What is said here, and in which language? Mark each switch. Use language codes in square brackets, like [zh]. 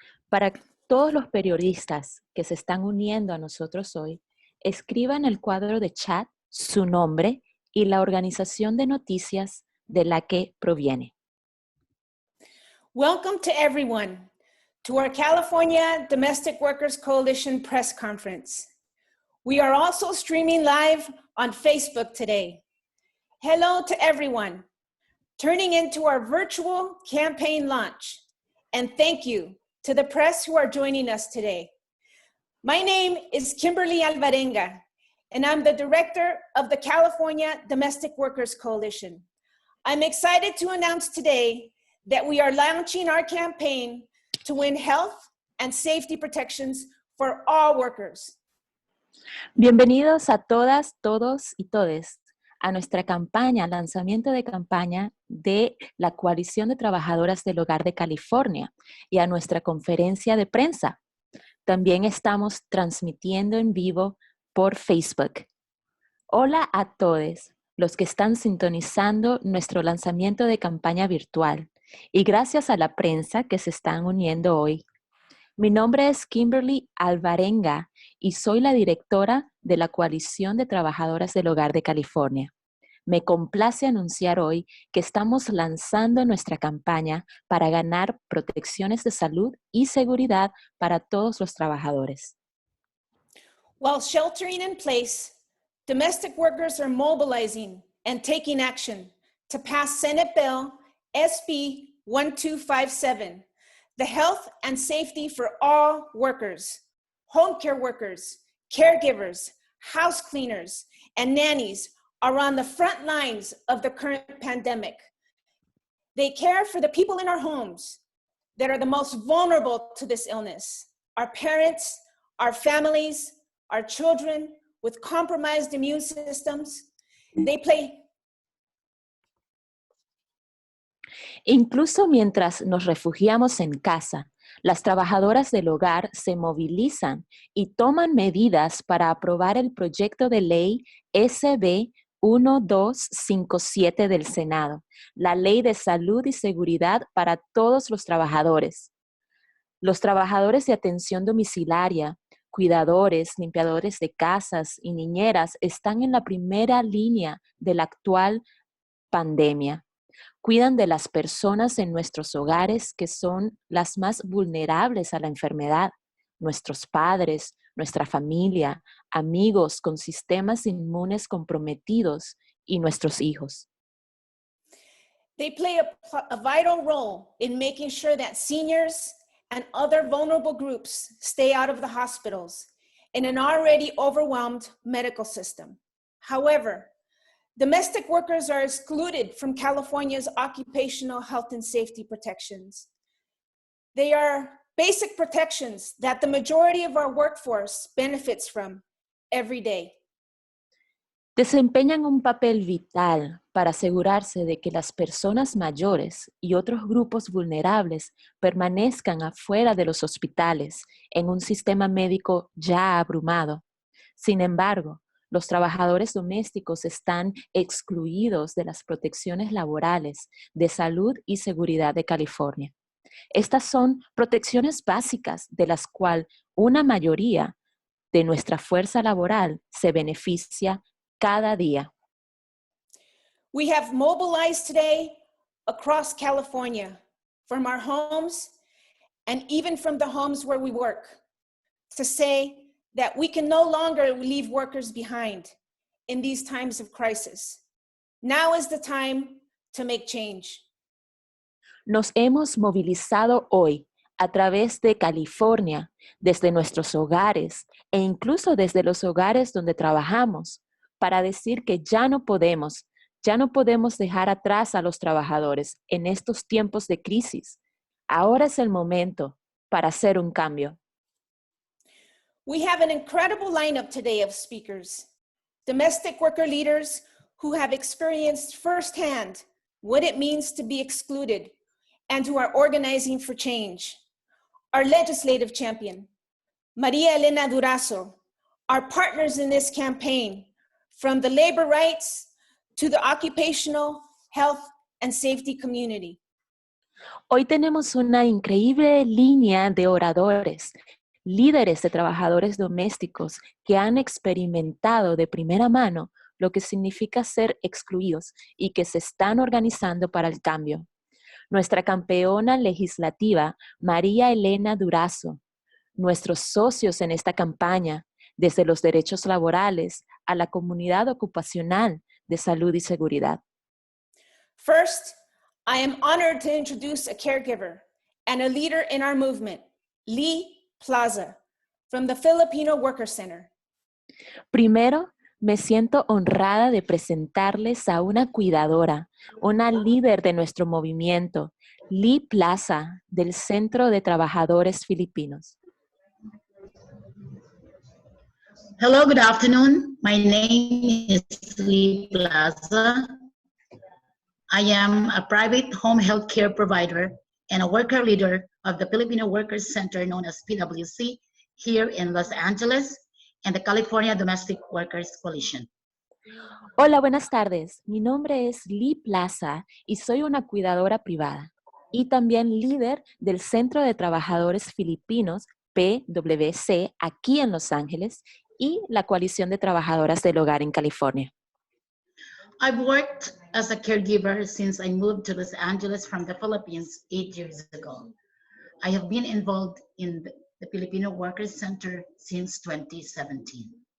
[es] Para todos los periodistas que se están uniendo a nosotros hoy, escriban en el cuadro de chat su nombre y la organización de noticias de la que proviene. [en] Welcome to everyone to our California Domestic Workers Coalition press conference. We are also streaming live on Facebook today. Hello to everyone turning into our virtual campaign launch. And thank you to the press who are joining us today. My name is Kimberly Alvarenga, and I'm the director of the California Domestic Workers Coalition. I'm excited to announce today that we are launching our campaign to win health and safety protections for all workers. [es] Bienvenidos a todas, todos y todes a nuestra campaña, lanzamiento de campaña de la Coalición de Trabajadoras del Hogar de California y a nuestra conferencia de prensa. También estamos transmitiendo en vivo por Facebook. Hola a todos los que están sintonizando nuestro lanzamiento de campaña virtual y gracias a la prensa que se están uniendo hoy. Mi nombre es Kimberly Alvarenga y soy la directora de la Coalición de Trabajadoras del Hogar de California. Me complace anunciar hoy que estamos lanzando nuestra campaña para ganar protecciones de salud y seguridad para todos los trabajadores. [en] While sheltering in place, domestic workers are mobilizing and taking action to pass Senate Bill SB1257, the health and safety for all workers, home care workers, caregivers, house cleaners, and nannies are on the front lines of the current pandemic. They care for the people in our homes that are the most vulnerable to this illness, our parents, our families, our children with compromised immune systems. They play. [es] Incluso mientras nos refugiamos en casa, las trabajadoras del hogar se movilizan y toman medidas para aprobar el proyecto de ley SB1257 del Senado, la Ley de Salud y Seguridad para todos los trabajadores. Los trabajadores de atención domiciliaria, cuidadores, limpiadores de casas y niñeras están en la primera línea de la actual pandemia. Cuidan de las personas en nuestros hogares que son las más vulnerables a la enfermedad, nuestros padres, nuestra familia, amigos con sistemas inmunes comprometidos y nuestros hijos. [en] They play a vital role in making sure that seniors and other vulnerable groups stay out of the hospitals in an already overwhelmed medical system. However, domestic workers are excluded from California's occupational health and safety protections. They are basic protections that the majority of our workforce benefits from every day. [es] Desempeñan un papel vital para asegurarse de que las personas mayores y otros grupos vulnerables permanezcan afuera de los hospitales en un sistema médico ya abrumado. Sin embargo, los trabajadores domésticos están excluidos de las protecciones laborales de salud y seguridad de California. Estas son protecciones básicas de las cuales una mayoría de nuestra fuerza laboral se beneficia cada día. [en] We have mobilized today across California from our homes and even from the homes where we work to say that we can no longer leave workers behind in these times of crisis. Now is the time to make change. [es] Nos hemos movilizado hoy a través de California, desde nuestros hogares e incluso desde los hogares donde trabajamos, para decir que ya no podemos dejar atrás a los trabajadores en estos tiempos de crisis. Ahora es el momento para hacer un cambio. [en] We have an incredible lineup today of speakers, domestic worker leaders who have experienced firsthand what it means to be excluded and who are organizing for change. Our legislative champion, Maria Elena Durazo, our partners in this campaign, from the labor rights to the occupational health and safety community. [es] Hoy tenemos una increíble línea de oradores, líderes de trabajadores domésticos que han experimentado de primera mano lo que significa ser excluidos y que se están organizando para el cambio. Nuestra campeona legislativa, María Elena Durazo, nuestros socios en esta campaña, desde los derechos laborales a la comunidad ocupacional de salud y seguridad. [en] First, I am honored to introduce a caregiver and a leader in our movement, Lee Plaza, from the Filipino Worker Center. [es] Primero, me siento honrada de presentarles a una cuidadora, una líder de nuestro movimiento, Lee Plaza, del Centro de Trabajadores Filipinos. [en] Hello, good afternoon. My name is Lee Plaza. I am a private home health care provider and a worker leader of the Filipino Workers Center known as PWC here in Los Angeles and the California Domestic Workers Coalition. [es] Hola, buenas tardes. Mi nombre es Lee Plaza y soy una cuidadora privada y también líder del Centro de Trabajadores Filipinos, PWC, aquí en Los Ángeles y la Coalición de Trabajadoras del Hogar en California. [en] I've worked as a caregiver since I moved to Los Angeles from the Philippines 8 years ago. I have been involved in the Filipino Workers Center since 2017.